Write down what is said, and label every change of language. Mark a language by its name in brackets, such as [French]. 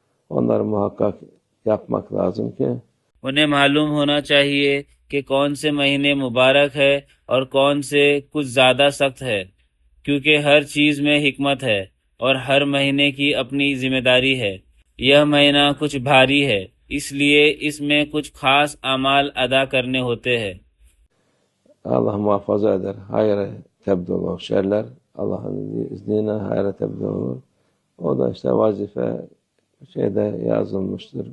[Turkish] Onları muhakkak yapmak lazım ki [Urdu] انہیں معلوم ہونا چاہیے کہ کون سے مہینے مبارک ہے اور کون سے کچھ زیادہ سخت ہے، کیونکہ ہر چیز میں حکمت ہے اور ہر مہینے کی اپنی ذمہ داری ہے. یہ مہینہ کچھ بھاری ہے، اس لیے اس میں کچھ خاص اعمال ادا کرنے ہوتے ہیں. [Turkish] Allah muhafaza eder. Hayra tebdil olur. Şerler Allah'ın izniyle hayra tebdil olur. O da işte vazife şeyde yazılmıştır.